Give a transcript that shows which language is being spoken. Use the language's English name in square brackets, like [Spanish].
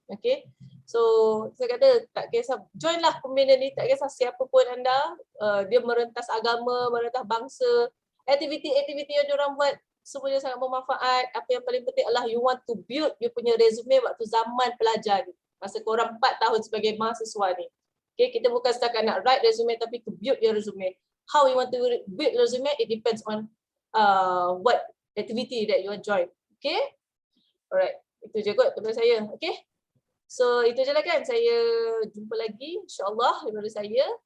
[Malay] Okay, so saya kata tak kisah, join lah pembina ni, tak kisah siapa pun anda, dia merentas agama, merentas bangsa, aktiviti-aktiviti yang diorang buat semuanya sangat bermanfaat. Apa yang paling penting adalah [English] you want to build you [Malay] punya resume waktu zaman pelajar ni, masa korang 4 tahun sebagai mahasiswa ni. Okay, kita bukan setakat nak write resume, tapi [English] to build your resume. How you want to build resume, it depends on what activity that you want join. [Malay] Okay, alright, itu je kot daripada saya. Okay, so itu je lah kan, saya jumpa lagi insyaAllah daripada saya.